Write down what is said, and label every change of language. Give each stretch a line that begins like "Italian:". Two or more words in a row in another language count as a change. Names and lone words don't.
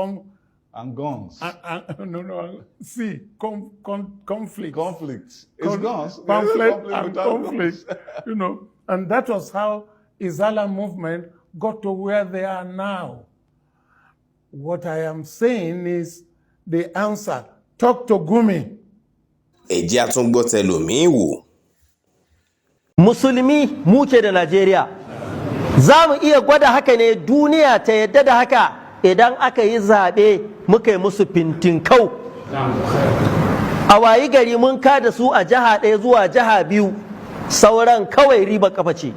English: Conflict. It's guns. Pamphlet and conflict. You know, and that was how Izala movement got to where they are now. What I am saying is the answer. Talk to Gumi.
Yoruba: ẹ jẹ́ a tún gbọ́ tẹlòmíì wò.
Hausa: Musulmi muke da Najeriya. Za mu iya gwada haka ne duniya ta yadda da haka idan aka yi zaɓe muka yi musu fintinkau. A wayi gari mun kada su a jiha ɗaya zuwa jiha biyu, sauran kawai riba kafa ce.